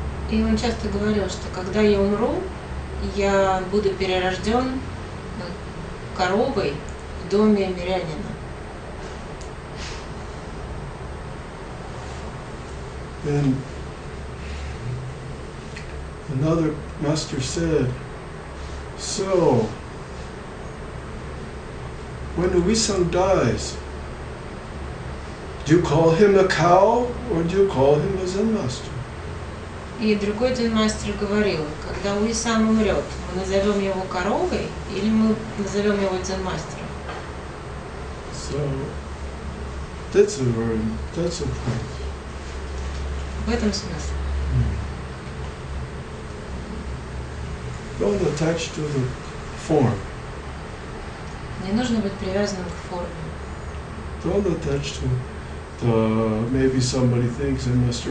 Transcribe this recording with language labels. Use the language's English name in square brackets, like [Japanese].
[Russian] И он часто говорил, что когда я умру, я буду перерожден коровой в доме мирянина. [English] And another master said, so, when the Wisam dies, do you call him a cow or do you call him a Zen master? [Russian] И другой дзен-мастер говорил, когда Уисан умрет, мы назовем его коровой или мы назовем его дзен-мастером? [English] So, that's a point. [Russian] В этом смысл. [English] Don't attach to the form. [Russian] Не нужно быть привязанным к форме. [English] Don't attach to the, maybe somebody thinks that Mr.